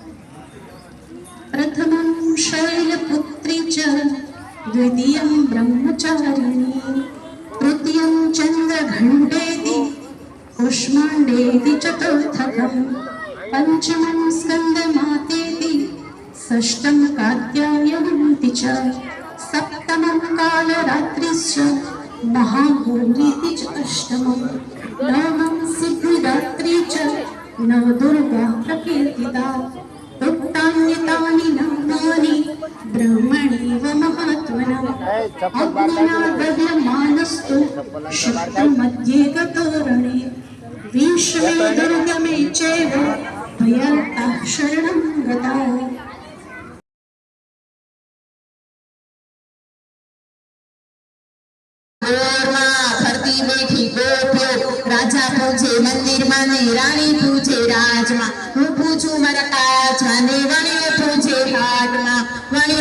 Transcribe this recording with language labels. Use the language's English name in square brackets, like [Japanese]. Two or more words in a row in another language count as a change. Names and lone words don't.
[Sanskrit] પ્રથમં શૈલપુત્રી ચ દ્વિતીયં બ્રહ્મચારિણી તૃતીયં ચંદ્રઘંટેતિ કુષ્માંડેતિ ચતુર્થકં પંચમં સ્કંદમાતેતિ षष्ठं कात्यायनमिति च सप्तमं कालरात्रिश्च महागौरीति च अष्टमं नवमं सिद्धिदात्री च नवदुर्गा प्रकीर्तिता उक्तान्यतानि नामानि ब्रह्मणैव महात्मनः अग्निना दह्यमानस्तु शक्तिमध्ये गतो रणे विश्वे दुर्गमे चैव भयन्ताः शरणं गताः. [Gujarati] ફરતી બેઠી ગોપીઓ રાજા પૂછે મંદિરમાં ને રાણી પૂછે રાજમાં હું પૂછું મારા કાચમાં ને વણીઓ પૂછે હાટમાં વણીઓ